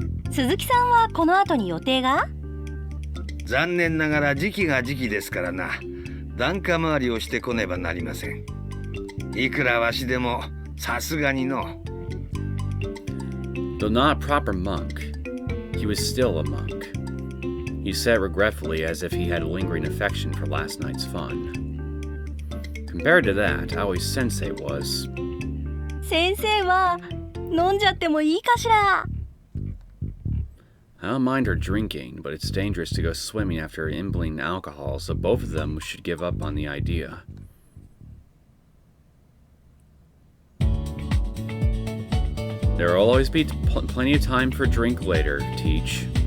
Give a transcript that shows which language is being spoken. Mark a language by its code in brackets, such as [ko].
[ja] 鈴木さんはこの後に予定が？残念ながら時期が時期ですからな。檀家回りをしてこねばなりません。いくらわしでもさすがにの。 [en] Though not a proper monk, he was still a monk. He said regretfully as if he had a lingering affection for last night's fun. Compared to that, Aoi Sensei was... [ja] 先生は飲んじゃってもいいかしら？ [en] I don't mind her drinking, but it's dangerous to go swimming after imbibing alcohol, so both of them should give up on the idea. There will always be plenty of time for drink later, Teach.